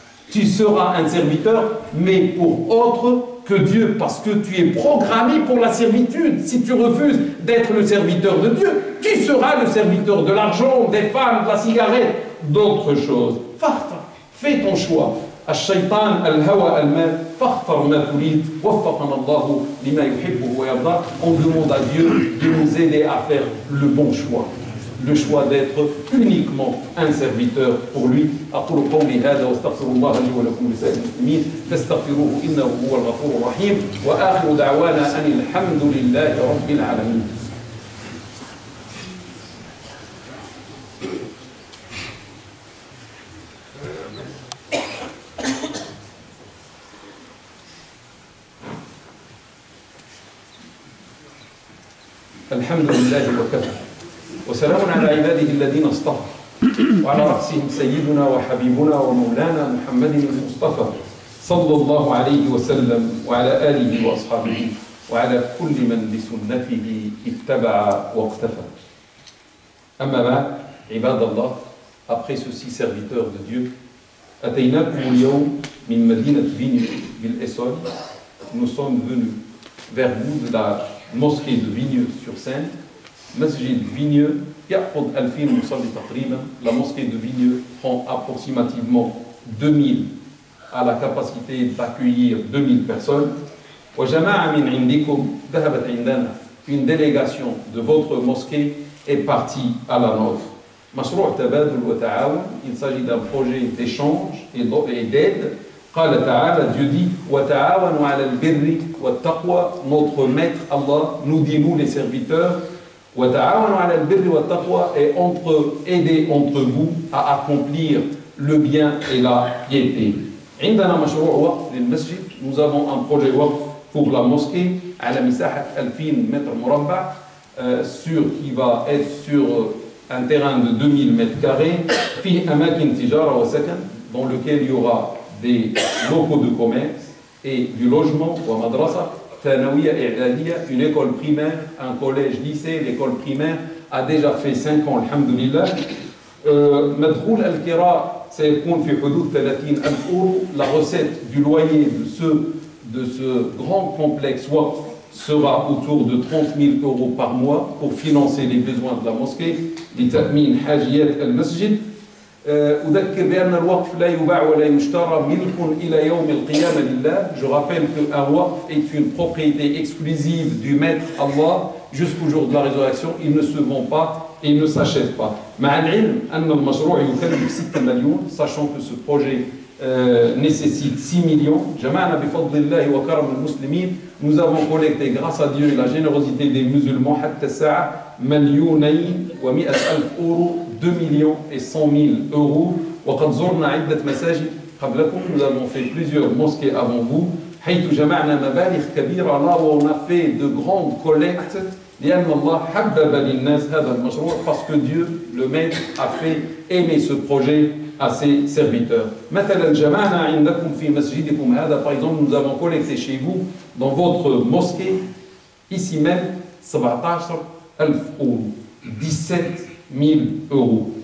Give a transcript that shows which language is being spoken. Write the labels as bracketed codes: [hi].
[fr] Tu seras un serviteur, mais pour autre que Dieu, parce que tu es programmé pour la servitude. Si tu refuses d'être le serviteur de Dieu, tu seras le serviteur de l'argent, des femmes, de la cigarette, d'autres choses. Fais ton choix. [ar] الشيطان الهوى المال فاختر ما تريد وفقنا الله لما يحبه ويرضى. [fr] On demande à Dieu de nous aider à faire le bon choix, le choix d'être uniquement un serviteur pour lui. [ar] أقول قولي هذا واستغفر الله لي ولكم ولسائر المسلمين فاستغفروه إنه هو الغفور الرحيم وآخر دعوانا أن الحمد لله رب العالمين. الحمد لله وكفى وسلام على عباده الذين اصطفى وعلى رأسهم سيدنا وحبيبنا ومولانا محمد المصطفى صلى الله عليه وسلم وعلى آله وأصحابه وعلى كل من بسنته اتبع واقتفى. أما بعد عباد الله, [fr] après ceci serviteurs de Dieu, [ar] أتيناكم اليوم من مدينة فينيو بالإسول. [fr] Nous sommes venus vers vous de la mosquée de Vigneux-sur-Seine, Masjid Vigneux, [ar] يأخذ 2000 مصلي تقريبا. [fr] La mosquée de Vigneux prend approximativement 2000, à la capacité d'accueillir 2000 personnes. [ar] وجماعة من عندكم ذهبت عندنا. [fr] Une délégation de votre mosquée est partie à la nôtre. [ar] مشروع تبادل وتعاون, [fr] il s'agit d'un projet d'échange et d'aide. [ar] قال تعالى, [fr] Dieu dit, [ar] وتعاونوا على البر والتقوى. [fr] Notre maître Allah nous dit, nous les serviteurs, [ar] وتعاونوا على البر والتقوى, [fr] et aidez entre vous à accomplir le bien et la piété. [ar] عندنا مشروع وقف للمسجد. [fr] Nous avons un projet وقف pour la mosquée [ar] على مساحة 2000 [fr] mètres مربع, qui va être sur un terrain de 2000 mètres carrés, [ar] فيه أماكن تجارة وسكن, [fr] dans lequel il y aura des locaux de commerce et du logement, [ar] ومدرسة ثانوية إعدادية, [fr] une école primaire, un collège lycée. L'école primaire a déjà fait 5 ans الحمد لله. [ar] مدخول الكراء سيكون في حدود 30,000 €. [fr] La recette du loyer de ce grand complexe WAF sera autour de 30,000 € par mois pour financer les besoins de la mosquée, [ar] لتأمين حاجيات المسجد. أذكر بأن الوقف لا يباع ولا يشترى, ملك إلى يوم القيامة لله. [fr] Je rappelle qu'un waqf est une propriété exclusive du maître Allah jusqu'au jour de la résurrection. Il ne se vend pas et il ne s'achète pas. [ar] مع العلم أن المشروع يكلف 6 مليون, [fr] sachant que ce projet nécessite 6 millions. [ar] جمعنا بفضل الله وكرم المسلمين. [fr] Nous avons collecté grâce à Dieu et la générosité des musulmans [ar] حتى الساعة [fr] 2,100,000 €, 2,100,000 €. [ar] وقد زرنا عدة مساجد قبلكم. [fr] Nous avons fait plusieurs mosquées avant vous. [ar] حيث جمعنا مبالغ كبيرة, [fr] là où on a fait de grandes collectes. [ar] لأن الله حبب للناس هذا المشروع, [fr] parce que Dieu, le maître, a fait aimer ce projet à ses serviteurs. [ar] مثلا جمعنا عندكم في مسجدكم هذا, [fr] par exemple, nous avons collecté chez vous, dans votre mosquée, ici même, 17,000 €, 17,000 €.